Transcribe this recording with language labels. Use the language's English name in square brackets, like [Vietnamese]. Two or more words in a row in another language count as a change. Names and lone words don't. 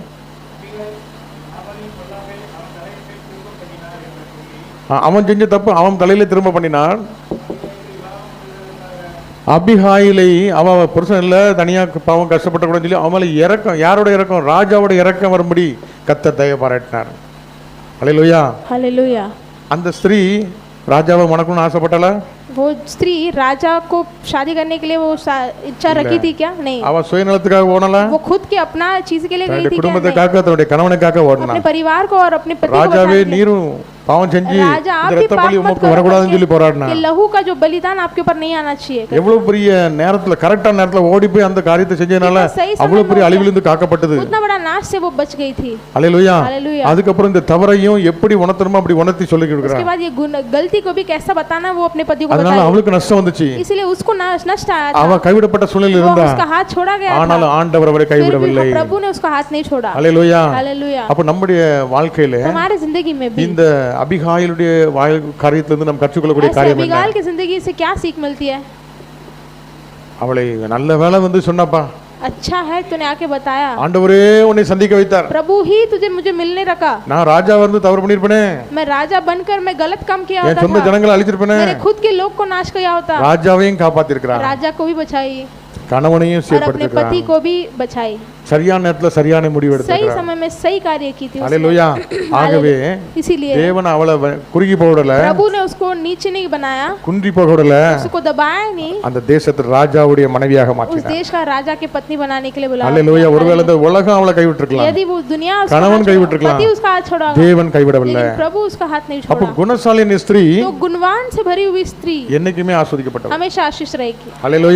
[Tamil] அவன் செஞ்ச தப்பு அவன் தலையில திரும்ப பண்ணினான்। அபிகாயிலை அவ புருஷன் இல்ல, தனியா பாவம் கஷ்டப்பட்ட கூட சொல்லி அவன் மேல இறக்கம், யாரோட இறக்கம்? ராஜாவோட இறக்கம் வரும்படி கர்த்தர் தயவு பாராட்டினார்। ஹல்லேலூயா। [Hindi] हालेलुया। [Tamil] அந்த ஸ்திரீ ராஜாவை மணக்கணும்னு ஆசைப்பட்டாளா? [Hindi] वो स्त्री राजा को शादी करने के लिए वो इच्छा रखी थी क्या? नहीं। [Tamil] அவ சுயநலத்துக்காக ஓடல, [Hindi] वो खुद के अपना चीज के लिए गई थी क्या? [Tamil] குடும்பத்துக்காக, தன்னுடைய கணவனுக்காக ஓடினா। [Hindi] अपने परिवार को और अपने पति को [Tamil] ராஜாவே நீரும் பாவம் செஞ்சு இந்த இரத்த பலி உமக்கு வரக்கூடாதுன்னு சொல்லி போராடினா। [Hindi] कि लहू का जो बलिदान आपके ऊपर नहीं आना चाहिए। [Tamil] எவ்வளவு பெரிய நேரத்துல கரெக்டான நேரத்துல ஓடி போய் அந்த காரியத்தை செஞ்சனால அவ்வளவு பெரிய அழிவிலிருந்து காக்கப்பட்டது। [Hindi] उतना बड़ा नाश से वो बच गई थी। हालेलुया। हालेलुया। [Tamil] அதுக்கு அப்புறம் இந்த தவறையும் எப்படி உணர்த்தணுமோ அப்படி உணர்த்தி சொல்லி கொடுக்கறார்। [Hindi] उसके बाद ये गलती को भी कैसा बताना वो अपने पति को [Tamil] அதனால அவளுக்கு நஷ்டம் வந்துச்சு, [Hindi] इसलिए उसको नष्ट आया था। [Tamil] அவ கைவிடப்பட்ட சூழ்நிலையில் இருந்தா, [Hindi] उसका हाथ छोड़ा गया था, [Tamil] ஆனால் ஆண்டவர் அவரை கைவிடவில்லை। [Hindi] प्रभु ने उसका हाथ नहीं छोड़ा। हालेलुया। हालेलुया। [Tamil] அப்ப நம்முடைய வாழ்க்கையில [Hindi] हमारे जिंदगी में भी [Tamil] இந்த அபிகாயிலுடைய காரியத்திலிருந்து நாம் கற்றுக்கொள்ளக்கூடிய காரியம் என்ன? [Hindi] अबिगाइल की जिंदगी से क्या सीख मिलती है? [Tamil] அவளை நல்ல வேளை வந்து சொன்னப்பா, [Hindi] अच्छा है तूने आके बताया, [Tamil] ஆண்டவரே உன்னை சந்திக்க வைத்தார், [Hindi] प्रभु ही तुझे मुझे मिलने रखा। [Tamil] நான் ராஜா வந்து தவறு பண்ணிருப்பேனே, [Hindi] मैं राजा बनकर मैं गलत काम किया [Tamil] என் [Hindi] होता [Tamil] சொந்த [Hindi] था, [Tamil] ஜனங்களை அழிச்சிருப்பேனே, [Hindi] मेरे खुद के लोग को नाश किया होता, [Tamil] ராஜாவையும் காப்பாத்தி இருக்கிறார், [Hindi] राजा को भी बचाई [Tamil] கணவனையும் [Hindi] और अपने [Tamil] சீர்படுத்தி [Hindi] पति को भी बचाई। [Tamil] சரியான நேரத்துல சரியான முடிவு [Hindi] सही [Tamil] எடுத்தார்। [Hindi] समय में सही कार्य की थी उसने। [Tamil] हालेलुया। ஆகவே [Hindi] इसीलिए [Tamil] தேவன் அவளை குறுகி போகவிடல, [Hindi] प्रभु ने उसको नीचे नहीं बनाया, [Tamil] குன்றி போகவிடல, [Hindi] उसको दबाया नहीं, [Tamil] அந்த தேசத்து ராஜாவுடைய மனைவியாக [Hindi] उस [Tamil] மாற்றினார்। [Hindi] देश का राजा के पत्नी बनाने के लिए बुलाया। हालेलुया। [Tamil] ஒருவேளை இந்த உலகம் அவளை கைவிட்டிருக்கலாம், [Hindi] यदि वो दुनिया उसका [Tamil] கணவன் [Hindi] हाथ [Tamil] கைவிட்டிருக்கலாம், [Hindi] पति उसका हाथ छोड़ा, [Tamil] தேவன் கைவிடவில்லை। [Hindi] लेकिन प्रभु उसका हाथ नहीं [Tamil] அப்ப [Hindi] छोड़ा। [Tamil] குணசாலினி ஸ்திரீ [Hindi] तो गुणवान से भरी हुई स्त्री [Tamil] என்னைக்குமே ஆஸ்வதிக்கப்பட்டவள்। [Hindi] हमेशा आशीष रहेगी। हालेलुया।